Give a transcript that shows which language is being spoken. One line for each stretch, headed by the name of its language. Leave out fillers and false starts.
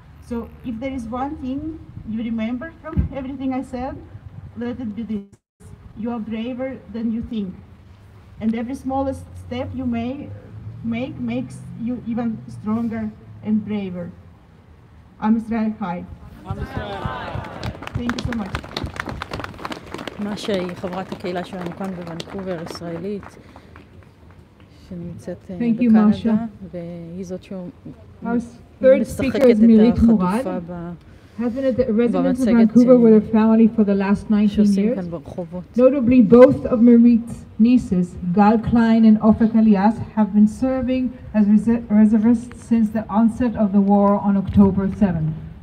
English: So if there is one thing you remember from everything I said, let it be this: you are braver than you think. And every smallest step you make makes you even stronger and braver.
Hebrew: Am Israel Chai.
English: Thank you so much.
Hebrew: מה שהיא חברת הקהילה שלנו כאן בוונקובר, ישראלית, שנמצאת בקנדה, והיא זאת שמשחקת את החטופה
English: has been a resident of Vancouver with her family for the last 19 years. Notably, both of Marit's nieces, Gal Klein and Ofek Elias, have been serving as reservists since the onset of the war on October 7.